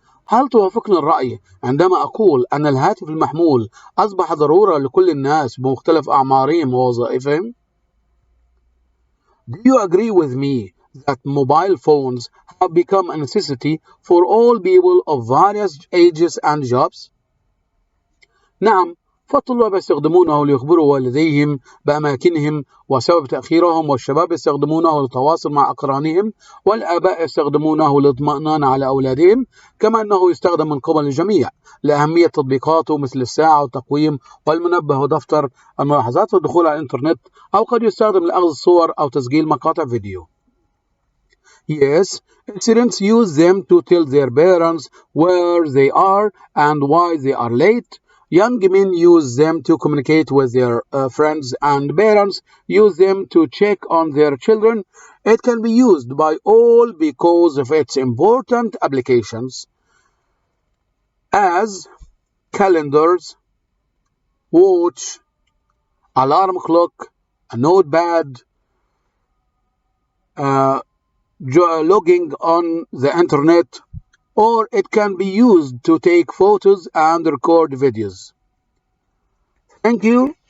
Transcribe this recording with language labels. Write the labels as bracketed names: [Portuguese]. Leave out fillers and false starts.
[Arabic] هل توافقني الرأي عندما أقول أن الهاتف المحمول أصبح ضرورة لكل الناس بمختلف أعمارهم ووظائفهم؟ [English] Do you agree with me that mobile phones have become a necessity for all people of various ages and jobs? [Arabic] نعم، فالطلاب يستخدمونه ليخبروا والديهم بأماكنهم وسبب تأخيرهم، والشباب يستخدمونه للتواصل مع أقرانهم، والآباء يستخدمونه للاطمئنان على أولادهم، كما أنه يستخدم من قبل الجميع لأهمية تطبيقاته مثل الساعة والتقويم والمنبه ودفتر الملاحظات والدخول على الإنترنت، أو قد يستخدم لأخذ الصور أو تسجيل مقاطع فيديو. [English] Yes, students use them to tell their parents where they are and why they are late. Young men use them to communicate with their friends, and parents use them to check on their children. It can be used by all because of its important applications as calendars, watch, alarm clock, a notepad, logging on the internet, or it can be used to take photos and record videos. Thank you.